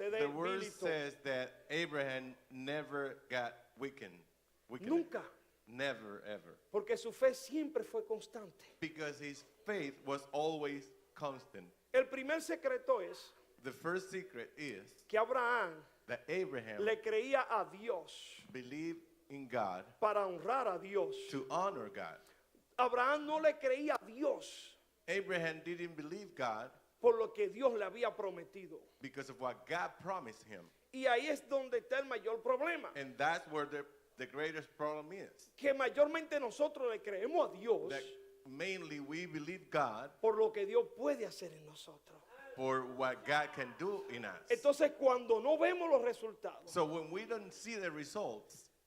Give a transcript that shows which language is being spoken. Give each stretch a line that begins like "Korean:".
English: the Word says that Abraham never got weakened.
Spanish: Nunca.
English: Never, ever.
Spanish: Porque su fe siempre fue constante.
English: Because his faith was always constant.
Spanish: El primer secreto es
English: The first secret is
Spanish: que Abraham
English: that Abraham
Spanish: le creía a Dios
English: believed in God
Spanish: para honrar a Dios.
English: to honor God.
Spanish: Abraham no le creía a Dios
English: Abraham didn't believe God
Spanish: por lo que Dios le había prometido.
English: because of what God promised him.
Spanish: Y ahí es donde está el mayor problema.
English: And that's where the greatest problem is.
Spanish: Que mayormente nosotros le creemos a Dios
English: That mainly we believe God
Spanish: por lo que Dios puede hacer en nosotros.
English: for what God can do in us.
Spanish: Entonces cuando no vemos los resultados,
English: So when we don't see the results,